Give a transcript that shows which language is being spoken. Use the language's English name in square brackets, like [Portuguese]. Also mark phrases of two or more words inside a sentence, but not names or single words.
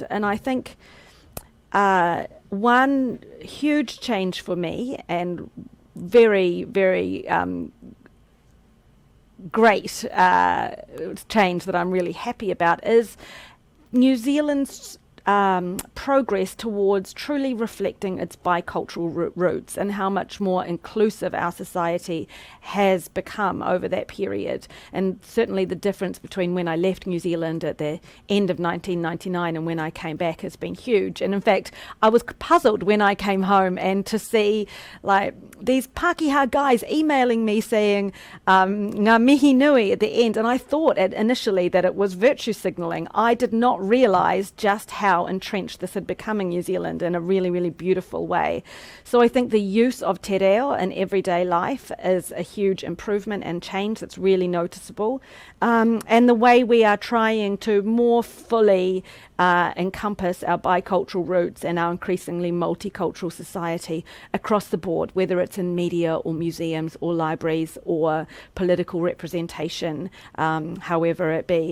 [English] And I think one huge change for me, and very, very great change that I'm really happy about, is New Zealand's progress towards truly reflecting its bicultural roots and how much more inclusive our society has become over that period. And certainly the difference between when I left New Zealand at the end of 1999 and when I came back has been huge. And in fact, I was puzzled when I came home and to see like these Pākehā guys emailing me saying [Māori] ngā mihi nui [English] at the end. And I thought initially that it was virtue signalling. I did not realise just how entrenched this had become in New Zealand in a really, really beautiful way. So I think the use of [Māori] te reo [English] in everyday life is a huge improvement and change that's really noticeable. And the way we are trying to more fully encompass our bicultural roots and our increasingly multicultural society across the board, whether it's in media or museums or libraries or political representation, however it be.